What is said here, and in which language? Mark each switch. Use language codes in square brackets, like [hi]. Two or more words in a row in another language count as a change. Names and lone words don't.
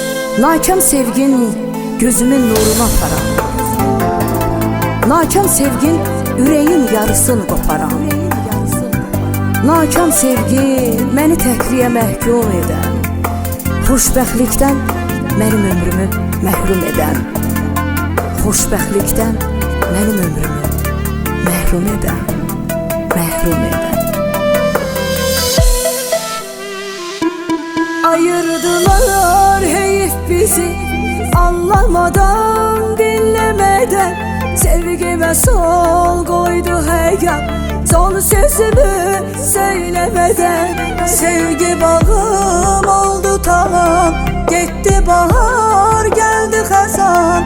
[az] Nakam sevgin gözümün nurunu aparan, nakam sevgin yüreğin yarısını qoparan, nakam sevgi məni təkliyə məhkum edən, xoşbəxtlikdən mənim ömrümü məhrum edən, xoşbəxtlikdən mənim ömrümü məhrum edən, məhrum edən. [tr] Ayırdılar heyif bizi, anlamadan, dinlemeden. Sevgime sol koydu heyyan, son sözümü söylemeden. Sevgi bağım oldu tamam, gitti bahar, geldi xəzan.